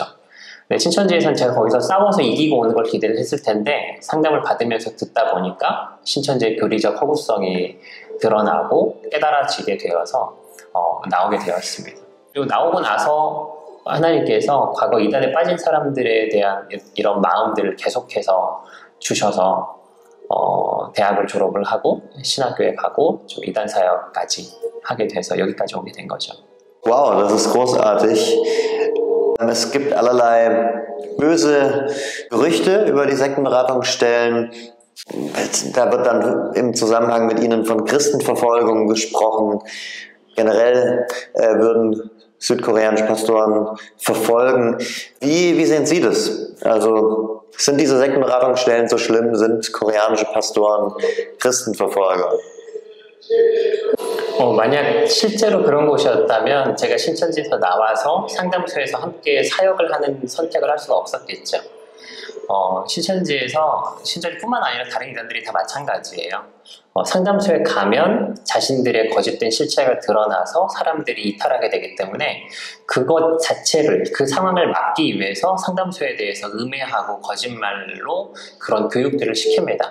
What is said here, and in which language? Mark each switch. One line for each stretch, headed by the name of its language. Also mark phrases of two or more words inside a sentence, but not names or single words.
Korean: 네, 신천지에서는 제가 거기서 싸워서 이기고 오는 걸 기대를 했을 텐데, 상담을 받으면서 듣다 보니까 신천지의 교리적 허구성이 드러나고 깨달아지게 되어서 나오게 되었습니다. 그리고 나오고 나서 하나님께서 과거 이단에 빠진 사람들에 대한 이런 마음들을 계속해서 주셔서 대학을 졸업을 하고 신학교에 가고 좀 이단 사역까지 하게 돼서 여기까지 오게 된 거죠.
German: Wow, das ist großartig. Es gibt allerlei böse Gerüchte über die Sektenberatungsstellen. Da wird dann im Zusammenhang mit ihnen von Christenverfolgung gesprochen. Generell würden südkoreanische Pastoren verfolgen. Wie sehen Sie das? Also sind diese Sektenberatungsstellen so schlimm? Sind koreanische Pastoren Christenverfolger?
Korean: 만약 실제로 그런 곳이었다면 제가 신천지에서 나와서 상담소에서 함께 사역을 하는 선택을 할 수가 없었겠죠. 신천지뿐만 아니라 다른 이단들이 다 마찬가지예요. 상담소에 가면 자신들의 거짓된 실체가 드러나서 사람들이 이탈하게 되기 때문에 그것 자체를, 그 상황을 막기 위해서 상담소에 대해서 음해하고 거짓말로 그런 교육들을 시킵니다.